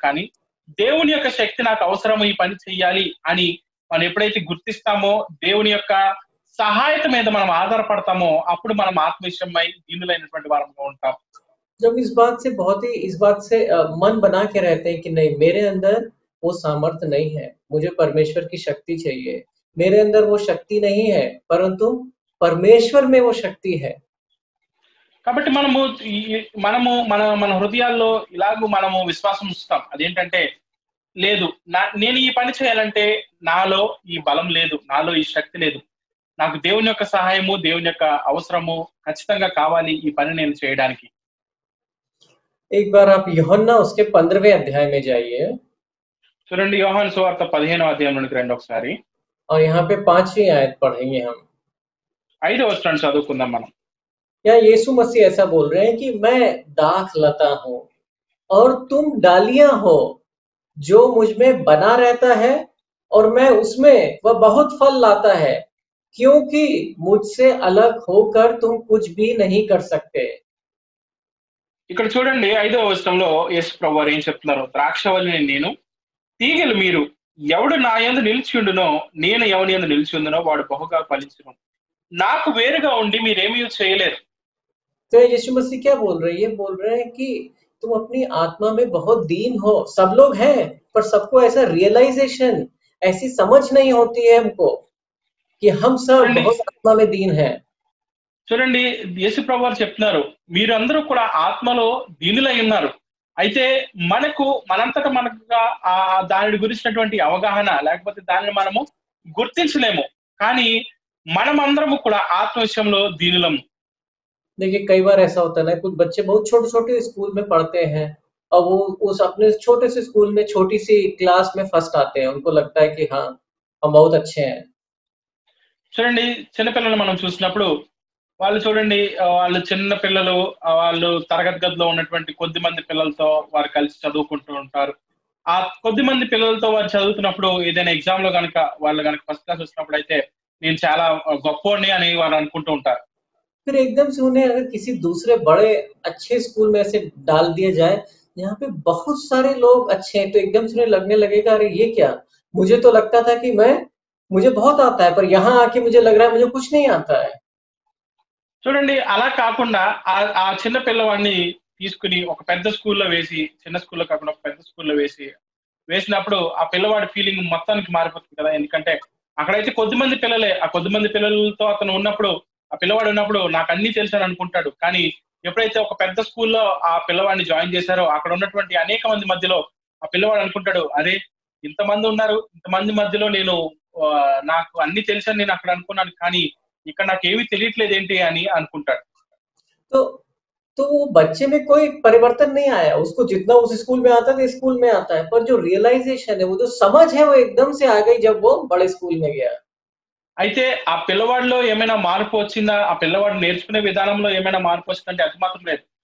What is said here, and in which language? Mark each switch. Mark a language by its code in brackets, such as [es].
[te] కానీ దేవుని యొక్క శక్తి నాకు అవసరము ఈ పని చెయ్యాలి అని మనం ఎప్పుడైతే గుర్తిస్తామో, దేవుని యొక్క సహాయత మీద మనం ఆధారపడతామో అప్పుడు మనం ఆత్మవిషయమై దీనులైనటువంటి వారంగా ఉంటాం. [hi] जब इस बात से मन बना के रहते हैं कि नहीं, मेरे अंदर वो सामर्थ्य नहीं है, मुझे परमेश्वर की शक्ति चाहिए, मेरे अंदर वो शक्ति नहीं है, परंतु परमेश्वर में वो शक्ति है। [te] కాబట్టి మనము మన హృదయాల్లో ఇలాగూ మనము విశ్వాసం ఉంచుతాం. అదేంటంటే లేదు, నేను ఈ పని చేయాలంటే నాలో ఈ బలం లేదు, నాలో ఈ శక్తి లేదు, నాకు దేవుని యొక్క సహాయము, దేవుని యొక్క అవసరము ఖచ్చితంగా కావాలి ఈ పని నేను చేయడానికి. [hi] एक बार आप यूहन्ना उसके 15वें अध्याय में जाइए [te] చూడండి, యోహాను సువార్త 15వ అధ్యాయంలోనికి రండి ఒకసారి. [hi] और यहाँ पे 5वीं आयत पढ़ेंगे हम। [te] 5వ వచనాన్ని చదువుకుందాం మనం. [hi] यहाँ यीशु मसीह ऐसा बोल रहे हैं कि मैं दाख लता हूँ और तुम डालियां हो, जो मुझ में बना रहता है और मैं उसमें वह बहुत फल लाता है, क्योंकि मुझसे अलग होकर तुम कुछ भी नहीं कर सकते। [te] ఇక్కడ చూడండి 5వ వచనంలో యేసు ప్రభువారు ఏం చెప్తున్నారు. ద్రాక్షవల్లిని నేను, తీగలు మీరు, ఎవడు నా యందు నిలిచి ఉండునో నేను ఎవని యందు నిలిచి ఉండునో వాడు బహుగా ఫలించును, నాకు వేరుగా ఉండి మీరేమీ చేయలేరు. [hi] तो यीशु मसीह क्या बोल रहे हैं? ये बोल रहे हैं कि तुम अपनी आत्मा में बहुत दीन हो। सब लोग हैं, पर सबको ऐसा रियलाइजेशन, ऐसी समझ नहीं होती है हमको कि हम सब बहुत आत्मा में दीन हैं। [te] చూడండి, యేసు ప్రభువారు చెప్తున్నారు, మీరందరూ కూడా ఆత్మలో దీనులై ఉన్నారు. అయితే మనంతటా మనకుగా దాని గురించినటువంటి అవగాహన లేకపోతే దానిని మనము గుర్తించలేము. కానీ మనమందరము కూడా ఆత్మ విషయంలో దీనులము. [hi] देखिए, कई बार ऐसा होता है ना, कुछ बच्चे बहुत छोटे-छोटे स्कूल में पढ़ते हैं और वो उस अपने छोटे से स्कूल में छोटी सी क्लास में फर्स्ट आते हैं। उनको लगता है कि हाँ, हम बहुत अच्छे हैं। [te] చూడండి, చిన్నపిల్లలు మనం చూసినప్పుడు వాళ్ళు చూడండి, వాళ్ళు చిన్న పిల్లలు వాళ్ళు తరగతి గదిలో ఉన్నటువంటి కొద్ది మంది పిల్లలతో వారు కలిసి చదువుకుంటూ ఉంటారు. ఆ కొద్ది మంది పిల్లలతో వారు చదువుతున్నప్పుడు ఏదైనా ఎగ్జామ్ లో వాళ్ళు కనుక ఫస్ట్ క్లాస్ వచ్చినప్పుడు అయితే నేను చాలా గొప్పోడిని అని వారు అనుకుంటూ ఉంటారు. [hi] फिर एकदम से उन्हें अगर किसी दूसरे बड़े अच्छे स्कूल में ऐसे डाल दिया जाए, यहाँ पे बहुत सारे लोग अच्छे हैं, तो एकदम से उन्हें लगने लगेगा, अरे ये क्या, मुझे तो लगता था कि मुझे बहुत आता है, पर यहाँ आके मुझे लग रहा है मुझे कुछ नहीं आता है। [te] చూడండి, అలా కాకుండా ఆ చిన్న పిల్లవాడిని తీసుకుని ఒక పెద్ద స్కూల్లో వేసి, చిన్న స్కూల్లో కాకుండా ఒక పెద్ద స్కూల్లో వేసినప్పుడు ఆ పిల్లవాడి ఫీలింగ్ మొత్తానికి మారిపోతుంది కదా. ఎందుకంటే అక్కడైతే కొద్దిమంది పిల్లలే, ఆ కొద్దిమంది పిల్లలతో అతను ఉన్నప్పుడు, ఆ పిల్లవాడు ఉన్నప్పుడు నాకు అన్ని తెలుసు అని అనుకుంటాడు. కానీ ఎప్పుడైతే ఒక పెద్ద స్కూల్లో ఆ పిల్లవాడిని జాయిన్ చేశారో అక్కడ ఉన్నటువంటి అనేక మంది మధ్యలో ఆ పిల్లవాడు అనుకుంటాడు, అరే ఇంతమంది ఉన్నారు, ఇంతమంది మధ్యలో నాకు అన్ని తెలుసు అని నేను అక్కడ అనుకున్నాను, కానీ ఇక్కడ నాకు ఏమీ తెలియట్లేదు ఏంటి అని అనుకుంటాడు. [hi] तो वो बच्चे में कोई परिवर्तन नहीं आया, उसको जितना उस स्कूल में आता था स्कूल में आता है, पर जो रियलाइजेशन है, वो जो समझ है, वो एकदम से आ गई जब वो बड़े स्कूल में गया। [te] అయితే ఆ పిల్లవాడిలో ఏమైనా మార్పు వచ్చిందా, ఆ పిల్లవాడు నేర్చుకునే విధానంలో ఏమైనా మార్పు వచ్చిందంటే అది మాత్రం లేదు.